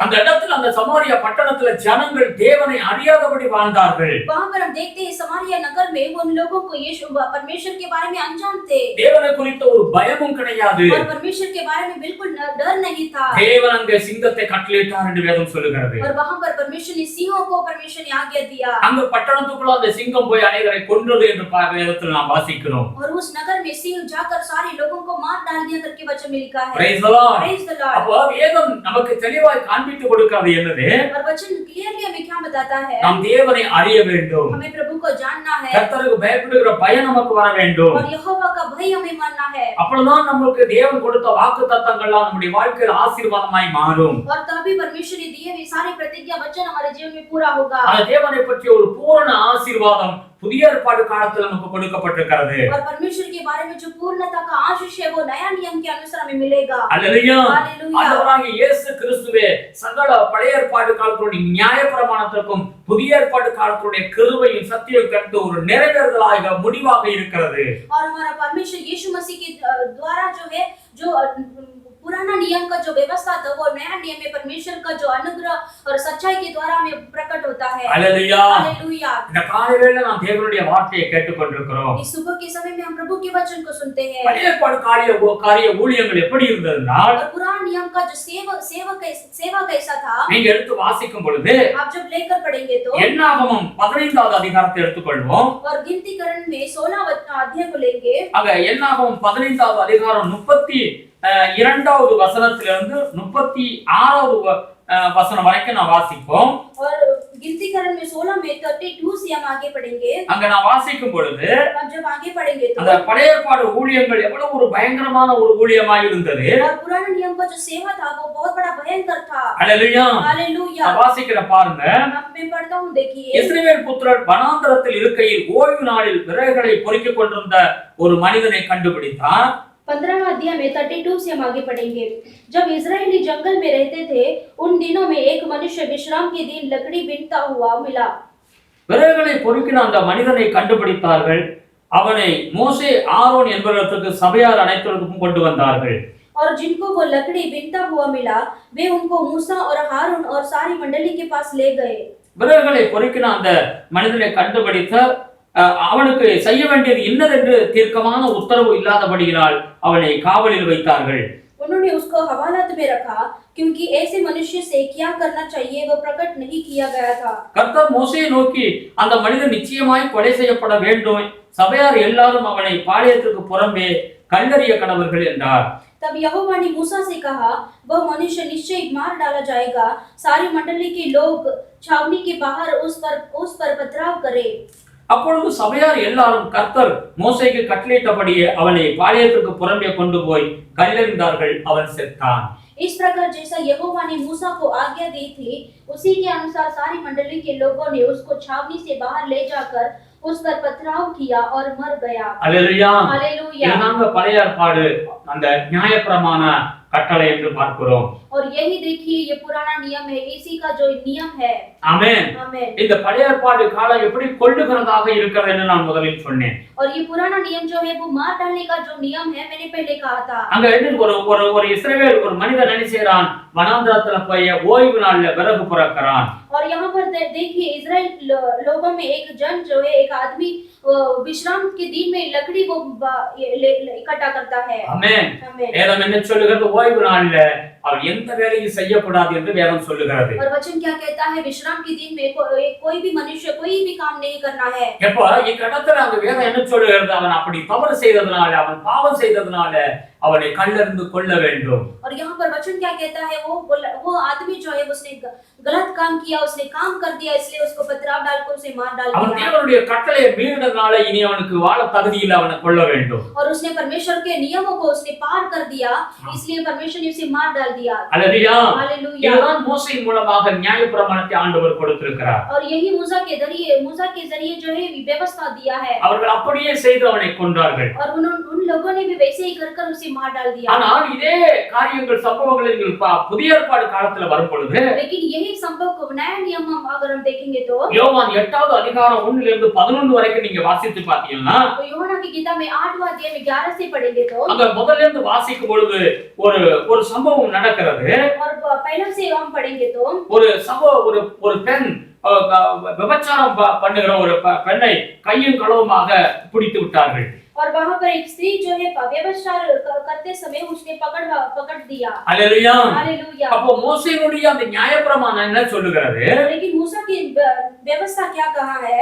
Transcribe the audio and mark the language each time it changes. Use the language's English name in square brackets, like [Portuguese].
[Tamil] அந்த இடத்துல அந்த சமாரியா பட்டணத்துல ஜனங்கள் தேவனை அறியாதபடி வாழ்ந்தார்கள். [Hindi] वहां पर हम देखते हैं समारिया नगर में उन लोगों को यीशु परमेश्वर के बारे में अनजान थे। [Tamil] தேவனை குறித்த ஒரு பயமும் கிடையாது. [Hindi] और परमेश्वर के बारे में बिल्कुल डर नहीं था। [Tamil] தேவன் அங்கே சிங்கத்தை கட்டளையிட்டார் என்று வேதம் சொல்லுகிறது. [Hindi] और वहां पर परमेश्वर ने सिंहों को परमेश्वर ने आज्ञा दिया। [Tamil] அங்க பட்டணத்துக்குள்ள அந்த சிங்கம் போய் அநேகரை கொன்றது என்று வேதத்தில் நாம் வாசிக்கிறோம். [Hindi] और उस नगर में सिंह जाकर सारे लोगों को मार डाल दिया करके वचन में लिखा है। [English] Praise the Lord. Praise the Lord। [Tamil] அப்ப வேதம் நமக்கு தெளிவாய் காண்பித்து கொடுக்கிறது என்னது? [Hindi] और वचन क्लियरली हमें क्या बताता है? [Tamil] நாம் தேவனை அறிய வேண்டும். [Hindi] हमें प्रभु को जानना है। [Tamil] கர்த்தருக்கு பயப்படுகிற பயம் நமக்கு வர வேண்டும். [Hindi] और यहोवा का भय हमें मानना है। [Tamil] அப்பொழுதுதான் நமக்கு தேவன் கொடுத்த வாக்குத்தத்தங்கள்லாம் நம்முடைய வாழ்க்கையில் ஆசீர்வாதமாய் மாறும். [Hindi] और तभी परमेश्वर ने दिए हुए सारे प्रतिज्ञा वचन हमारे जीवन में पूरा होगा। [Tamil] அந்த தேவனை பற்றிய ஒரு பூரண ஆசீர்வாதம் புதிய ஏற்பாடு காலத்தில் நமக்கு கொடுக்கப்பட்டிருக்கிறது. [Hindi] और परमेश्वर के बारे में जो पूर्णता का आशीष है वो नया नियम के अनुसार हमें मिलेगा। [Tamil] அல்லேலூயா। [Hindi] हालेलुया। [Tamil] ஆண்டவராகிய இயேசு கிறிஸ்துவே சகல பழைய ஏற்பாடு காலத்துடைய நியாயப்பிரமாணத்திற்கும் புதிய ஏற்பாடு காலத்துடைய கிருபையும் சத்தியம் கண்டு ஒரு நிறைவேறுதலாக முடிவாக இருக்கிறது. [Hindi] और हमारा परमेश्वर यीशु मसीह के द्वारा जो है जो पुराना नियम का जो व्यवस्था था वो नया नियम में परमेश्वर का जो अनुग्रह और सच्चाई के द्वारा हमें प्रकट होता है। हालेलुया। हालेलुया। [Tamil] இந்த காலையில நாம் தேவனுடைய வார்த்தையை கேட்டுக்கொண்டிருக்கிறோம். [Hindi] इस सुबह के समय में हम प्रभु के वचन को सुनते हैं। [Tamil] பழைய ஏற்பாடு காரிய ஊழியங்கள் எப்படி இருந்ததுனால் [Hindi] और पुराना नियम का जो सेवा कैसा था [Tamil] நீங்க எடுத்து வாசிக்கும் பொழுது [Hindi] आप जब लेकर पढ़ेंगे तो [Tamil] என்னாகமம் 15வது அதிகாரத்தை எடுத்துக்கொள்வோம். [Hindi] और गिनतीकरण में 16 अध्याय को लेंगे। [Tamil] அங்க என்னாகமம் 15வது அதிகாரம் 32வது வசனத்திலிருந்து 36வது வசனம் வரைக்கும் நான் வாசிப்போம். [Hindi] और गिनतीकरण में 16 में 32 से हम आगे पढ़ेंगे। [Tamil] அங்க நான் வாசிக்கும் பொழுது [Hindi] हम जब आगे पढ़ेंगे तो [Tamil] அந்த பழைய ஏற்பாடு ஊழியங்கள் எவ்வளவு ஒரு பயங்கரமான ஒரு ஊழியமாய் இருந்தது. [Hindi] और पुराने नियम का जो सेवा था वो बहुत बड़ा भयंकर था। हालेलुया। हालेलुया। [Tamil] நான் வாசிக்கிற பாருங்க. [Hindi] मैं पढ़ता हूं देखिए। [Tamil] இஸ்ரவேல் புத்திரர் வனாந்தரத்தில் இருக்கையில் ஓய்வு நாளில் விறகுகளை பொறுக்கிக் கொண்டிருந்த ஒரு மனிதனை கண்டுபிடித்தார். [Hindi] 15वां अध्याय में 32 से हम आगे पढ़ेंगे। जब इजरायली जंगल में रहते थे, उन दिनों में एक मनुष्य विश्राम के दिन लकड़ी बीनता हुआ मिला। [Tamil] விறகுகளை பொறுக்கின அந்த மனிதனை கண்டுபிடித்தார்கள். அவனை மோசே ஆரோன் என்பவர்களுக்கு சபையார் அனைத்திற்கும் கொண்டு வந்தார்கள். [Hindi] और जिनको वो लकड़ी बीनता हुआ मिला, वे उनको मूसा और हारून और सारी मंडली के पास ले गए। [Tamil] விறகுகளை பொறுக்கின அந்த மனிதனை கண்டுபிடித்த அவனுக்கு செய்ய வேண்டியது இன்னதென்று தீர்க்கமான உத்தரவு இல்லாதபடியினால் அவனை காவலில் வைத்தார்கள். [Hindi] उन्होंने उसको हवालात में रखा, क्योंकि ऐसे मनुष्य से क्या करना चाहिए वह प्रकट नहीं किया गया था। [Tamil] கர்த்தர் மோசேயை நோக்கி, அந்த மனிதன் நிச்சயமாய் கொலை செய்யப்பட வேண்டும், சபையார் எல்லாரும் அவனை பாளையத்துக்கு புறம்பே கல்லறிய கடவர்கள் என்றார். [Hindi] तब यहोवा ने मूसा से कहा, वह मनुष्य निश्चय मार डाला जाएगा, सारी मंडली के लोग छावनी के बाहर उस पर पथराव करे। [Tamil] அப்பொழுது சபையார் எல்லாரும் கர்த்தர் மோசேக்கு கட்டளையிட்டபடியே அவனை பாளையத்துக்கு புறம்பே கொண்டு போய் கல்லெறிந்தார்கள், அவன் செத்தான். [Hindi] इस प्रकार जैसा यहोवा ने मूसा को आज्ञा दी थी, उसी के अनुसार सारी मंडली के लोगों ने उसको छावनी से बाहर ले जाकर उस पर पथराव किया और मर गया। [Tamil] அல்லேலூயா. [Hindi] हालेलुया। [Tamil] இதுதாங்க பழைய ஏற்பாடு அந்த நியாயப்பிரமாண கட்டளை என்று பார்க்கிறோம். [Hindi] और यही देखिए ये पुराना नियम है, इसी का जो नियम है। [Tamil] ஆமென். [Hindi] आमेन। [Tamil] இந்த பழைய ஏற்பாடு காலம் எப்படி கொள்ளுகிறதாக இருக்கிறது என்று நான் முதலில் சொன்னேன். [Hindi] और ये पुराना नियम जो है वो मार डालने का जो नियम है, मैंने पहले कहा था। [Tamil] அங்க என்ன ஒரு இஸ்ரவேல் ஒரு மனிதன் என்ன செய்றான், வனாந்தரத்துல போய் ஓய்வு நாள்ல விறகு புறக்கறான். [Hindi] और यहाँ पर देखिए इजराइल लोगों में एक जन जो है, एक आदमी विश्राम के दिन में लकड़ी को इकट्ठा करता है। [Tamil] ஆமென். [Hindi] आमेन। [Tamil] வேதம் என்ன சொல்லுகிறது, ஓய்வு நாள்ல அவர் எந்த வேலையும் செய்யக்கூடாது என்று வேதம் சொல்லுகிறது. [Hindi] और वचन क्या कहता है, विश्राम के दिन में कोई भी मनुष्य कोई भी काम नहीं करना है। [Tamil] எப்ப இந்த இடத்துல அங்க வேதம் என்ன சொல்லுகிறது, அவன் அப்படி தவறு செய்ததனால, அவன் பாவம் செய்ததனால அவனை கல்லெறிந்து கொள்ள வேண்டும். [Hindi] और यहाँ पर वचन क्या कहता है, वो आदमी जो है उसने गलत काम किया, उसने काम कर दिया, इसलिए उसको पथराव डालकर उसे मार डाल [Tamil] அவன் [Hindi] दिया। [Tamil] தேவனுடைய கட்டளையை மீறினதனால இனி அவனுக்கு வாழ தகுதி இல்லை, அவனை கொல்ல வேண்டும். [Hindi] और उसने परमेश्वर के नियमों को उसने पार कर दिया, इसलिए परमेश्वर ने उसे मार डाल दिया। [Tamil] அல்லேலூயா. [Hindi] हालेलुया। [Tamil] இதுதான் மோசேயின் மூலமாக நியாயப்பிரமாணத்தை ஆண்டவர் கொடுத்திருக்கிறார். [Hindi] और यही मूसा के जरिए जो है व्यवस्था दिया है। [Tamil] அவர்கள் அப்படியே செய்து அவனை கொன்றார்கள். [Hindi] और उन लोगों ने भी वैसे ही कर उसे मार डाल दिया। [Tamil] ஆனால் இதே காரியங்கள் சம்பவங்கள் புதிய ஏற்பாடு காலத்துல வரும் பொழுது, [Hindi] लेकिन यही संभव को नया नियम अगर हम देखेंगे तो [Tamil] யோவான் 8வது அதிகாரம் 1 to 11 வரைக்கும் நீங்க வாசித்து பாத்தீங்கன்னா, [Hindi] तो यूहन्ना की किताब में 8वां अध्याय में 11 से पढ़ेंगे तो [Tamil] அங்க முதல்ல இருந்து வாசிக்கும் பொழுது ஒரு சம்பவம் நடக்கிறது. [Hindi] और पहले से हम पढ़ेंगे तो [Tamil] ஒரு பெண் விபச்சாரம் பண்ணுகிற ஒரு பெண்ணை கையும் களவுமாக பிடித்து விட்டார்கள். [Hindi] और वहां पर एक स्त्री जो है व्यभिचार करते समय उसने पकड़ दिया। हालेलुया। हालेलुया। [Tamil] அப்போ மோசேயினுடைய அந்த நியாயப்பிரமாணம் என்ன சொல்லுகிறது, [Hindi] लेकिन मूसा की व्यवस्था क्या कहा है,